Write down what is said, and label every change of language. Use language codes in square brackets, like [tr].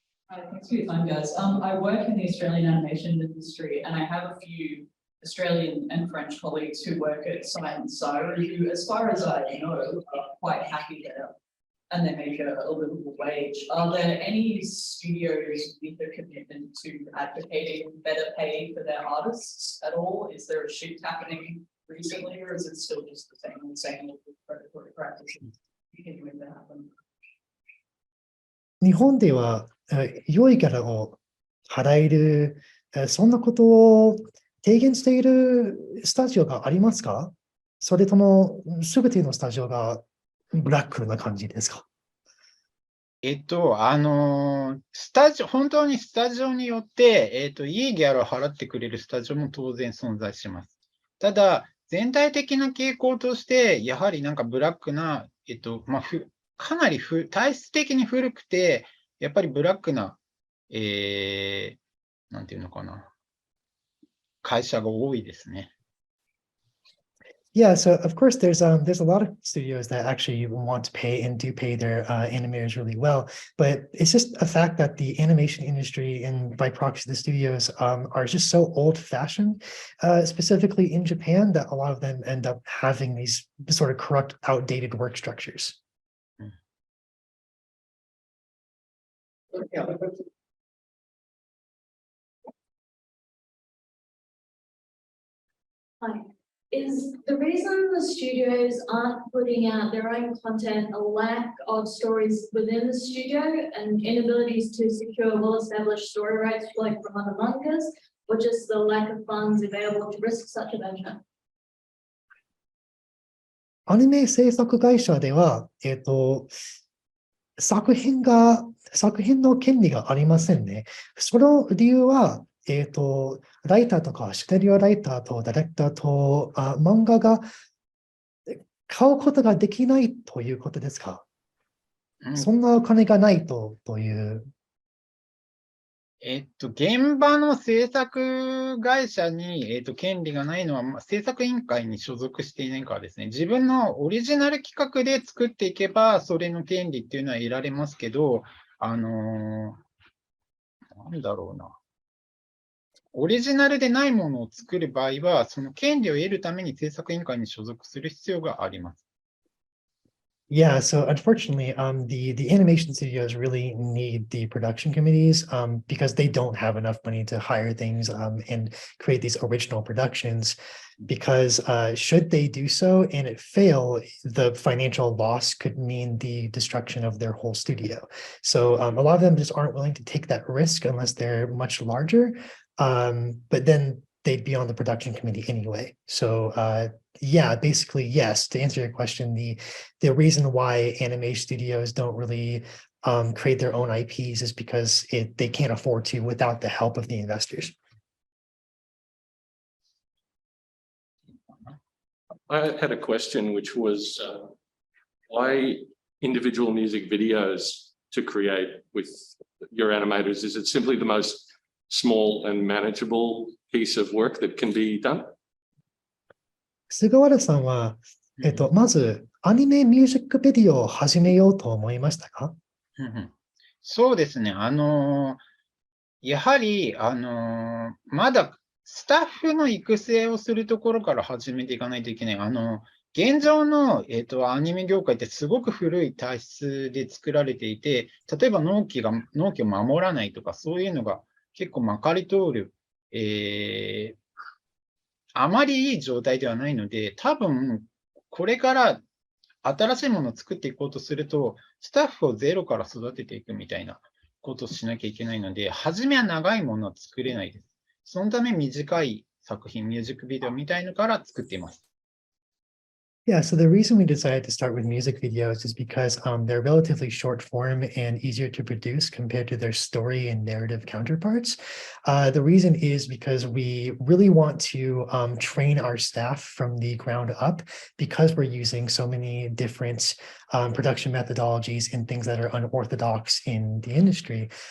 [en] Hi, thanks for your time, guys. I work in the Australian animation industry, and I have a few Australian and French colleagues who work at Sight and Siren, who, as far as I know, are quite happy there, and they make a livable wage. Are there any studios with a commitment to advocating better pay for their artists at all? Is there a shift happening recently, or is it still just the same predatory practices continuing to happen? [ja] 日本では良いギャラを払える、そんなことを提言しているスタジオがありますか？それともすべてのスタジオがブラックな感じですか？本当にスタジオによって、いいギャラを払ってくれるスタジオも当然存在します。ただ、全体的な傾向として、やはりなんかブラックな、かなり体質的に古くて、やっぱりブラックな、なんていうのかな、会社が多いですね。 [en] Yeah, so of course there's a lot of studios that actually want to pay and do pay their animators really well, but it's just a fact that the animation industry and by proxy the studios are just so old-fashioned, specifically in Japan, that a lot of them end up having these sort of corrupt, outdated work structures. Hi. Is the reason the studios aren't putting out their own content a lack of stories within the studio and inabilities to secure well-established story rights like from other mangas, or just the lack of funds available to risk such a venture? [ja] アニメ制作会社では、作品の権利がありませんね。その理由は、ライターとかシナリオライターとダイレクターと漫画が買うことができないということですか？そんなお金がないという。現場の制作会社に、権利がないのは、制作委員会に所属していないからですね。自分のオリジナル企画で作っていけば、それの権利っていうのは得られますけど、なんだろうな。オリジナルでないものを作る場合は、その権利を得るために制作委員会に所属する必要があります。 [en] Yeah, so unfortunately, the animation studios really need the production committees because they don't have enough money to hire things and create these original productions. Because should they do so and it fail, the financial loss could mean the destruction of their whole studio. So a lot of them just aren't willing to take that risk unless they're much larger. But then they'd be on the production committee anyway. So yeah, basically, yes, to answer your question, the reason why anime studios don't really create their own IPs is because they can't afford to without the help of the investors. I had a question, which was why individual music videos to create with your animators? Is it simply the most small and manageable piece of work that can be done? [ja] 菅原さんは、まずアニメミュージックビデオを始めようと思いましたか？そうですね。やはり、まだスタッフの育成をするところから始めていかないといけない。現状の、アニメ業界ってすごく古い体質で作られていて、例えば納期を守らないとか、そういうのが結構まかり通る、あまりいい状態ではないので、多分、これから新しいものを作っていこうとすると、スタッフをゼロから育てていくみたいなことをしなきゃいけないので、初めは長いものは作れないです。そのため短い作品、ミュージックビデオみたいのから作っています。 [en] Yeah, so the reason we decided to start with music videos is because they're relatively short form and easier to produce compared to their story and narrative counterparts. The reason is because we really want to train our staff from the ground up, because we're using so many different production methodologies and things that are unorthodox in the industry.